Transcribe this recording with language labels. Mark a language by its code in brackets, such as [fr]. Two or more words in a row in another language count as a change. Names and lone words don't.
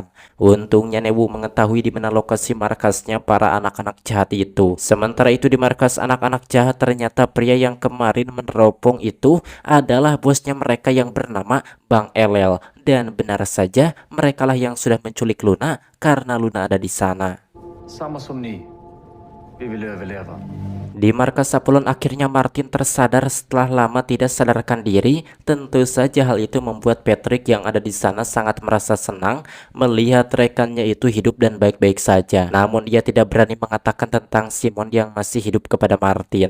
[id] Untungnya Newu mengetahui di mana lokasi markasnya para anak-anak jahat itu. Sementara itu di markas anak-anak jahat ternyata pria yang kemarin meneropong itu adalah bosnya mereka yang bernama Bang Elel, dan benar saja merekalah yang sudah menculik Luna karena Luna ada di sana. [sv] Samma som ni. Vi vill överleva. [id] Di markas Apollon akhirnya Martin tersadar setelah lama tidak sadarkan diri. Tentu saja hal itu membuat Patrick yang ada di sana sangat merasa senang melihat rekannya itu hidup dan baik-baik saja. Namun dia tidak berani mengatakan tentang Simon yang masih hidup kepada Martin.